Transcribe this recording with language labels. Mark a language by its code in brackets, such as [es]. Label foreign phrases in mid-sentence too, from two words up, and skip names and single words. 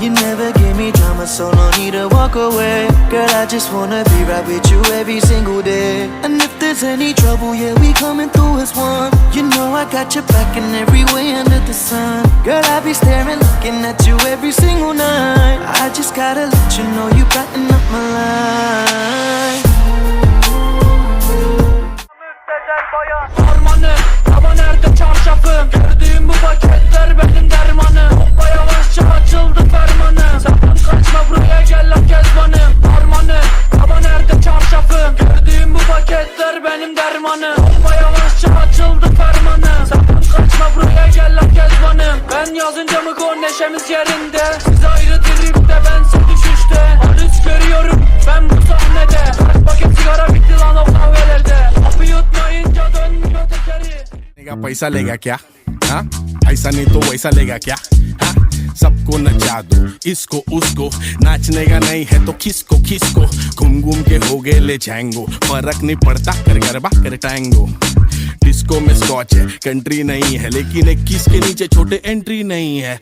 [en] You never gave me drama so no need to walk away. Girl I just wanna be right with you every single day. And if there's any trouble yeah we coming through as one. You know I got your back in every way under the sun. Girl I be staring looking at you every single night. I just gotta let you know you brighten up my life. [tr] Ama nerede çarşafım? Gördüğüm bu paketler benim dermanım. Hoppa yavaşça açıldı fermanım. Sakın kaçma buraya gel lan kezbanım. Harmanım. Ama nerede çarşafım? Gördüğüm bu paketler benim dermanım. Hoppa yavaşça açıldı fermanım. Sakın kaçma buraya gel lan kezbanım. Ben yazınca mı gol neşemiz yerinde. Siz ayrı tripte bense düşüşte. Arız görüyorum ben bu sahnede. Kaç paket sigara bitti lan o kahvelerde. Hapı yutmayınca dönmüyor tekeri. [hi] पैसा लेगा क्या हाँ ऐसा नहीं तो वैसा लेगा क्या हाँ सबको नचा दो इसको उसको नाचने का नहीं है तो किसको किसको घूम घूम के हो गए ले जाएंगो फर्क नहीं पड़ता कर गरबा कर टाएंगो। डिस्को में स्कॉच है कंट्री नहीं है लेकिन 21 के नीचे छोटे एंट्री नहीं है।